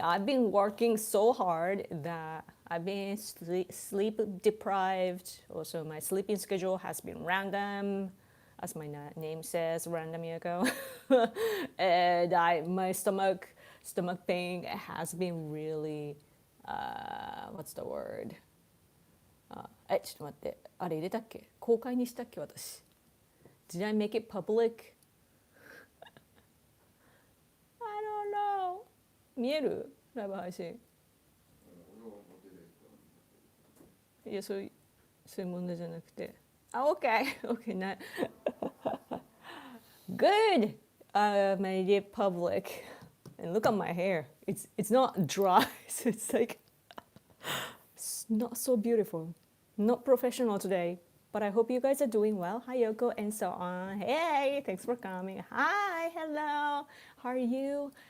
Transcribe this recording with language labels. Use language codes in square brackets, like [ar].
[en] I've been working so hard that I've been sleep deprived. Also, my sleeping schedule has been random. As my name says, random Yoko. And my stomach pain has been really, what's the word? [ja] ちょっと待って、あれ入れたっけ？公開にしたっけ私。 [en] Did I make it public? I don't know. [ja] 見える？ライブ配信。いや、そういう問題じゃなくて。 [en] Okay, okay, not good. Made it public, and look at my hair. It's not dry, so it's like it's not so beautiful. Not professional today, but I hope you guys are doing well. Hi Yoko and so on. Hey, thanks for coming. Hi, hello. How are you?